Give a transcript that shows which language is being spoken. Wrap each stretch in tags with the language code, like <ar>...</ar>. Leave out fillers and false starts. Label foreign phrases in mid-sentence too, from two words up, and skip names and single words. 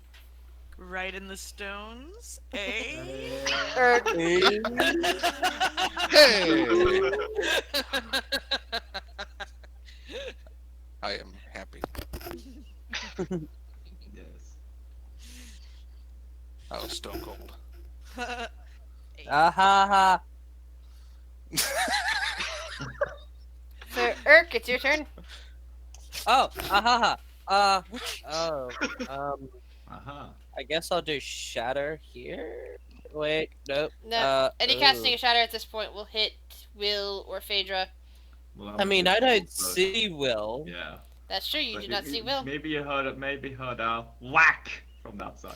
<en>Right in the stones. Eh? Hey! I am happy. Yes. I was stone cold. Ah ha ha. So, Urk, it's your turn. Oh, ah ha ha. Aha. I guess I'll do shatter here. Wait, nope. No, any casting ooh. a shatter at this point will hit Will or Phaedra. Well, I mean, I don't so- see Will. Yeah. That's true, you But do not see Will. Maybe you heard a whack from that side.</en>